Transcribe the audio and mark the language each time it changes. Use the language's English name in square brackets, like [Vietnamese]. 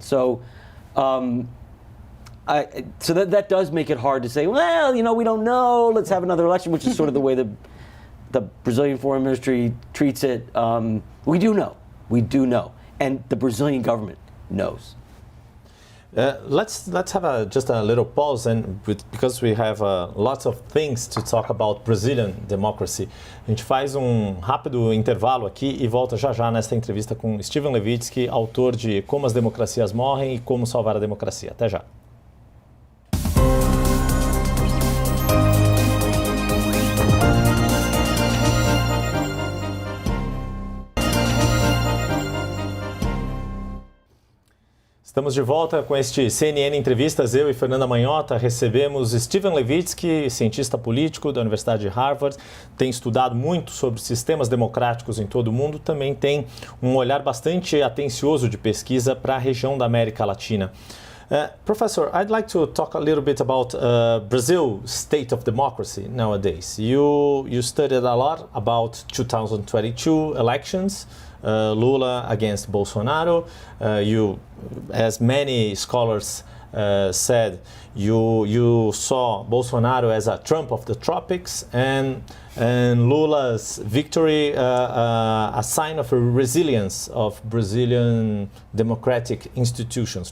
[English] So, that does make it hard to say, well, we don't know, let's have another election, which is sort of the way the Brazilian foreign ministry treats it. We do know, and the Brazilian government knows. Let's have just a little pause, because we have lots of things to talk about Brazilian democracy. [Portuguese] A gente faz rápido intervalo aqui e volta já nesta entrevista com Steven Levitsky, autor de Como as Democracias Morrem e Como Salvar a Democracia. Até já. Estamos de volta com este CNN Entrevistas. Eu e Fernanda Manhota recebemos Steven Levitsky, cientista político da Universidade de Harvard, tem estudado muito sobre sistemas democráticos em todo o mundo, também tem olhar bastante atencioso de pesquisa para a região da América Latina. [English] Professor, I'd like to talk a little bit about Brazil's state of democracy nowadays. You studied a lot about 2022 elections. Lula against Bolsonaro. You, as many scholars said, you saw Bolsonaro as a Trump of the tropics, and Lula's victory a sign of a resilience of Brazilian democratic institutions.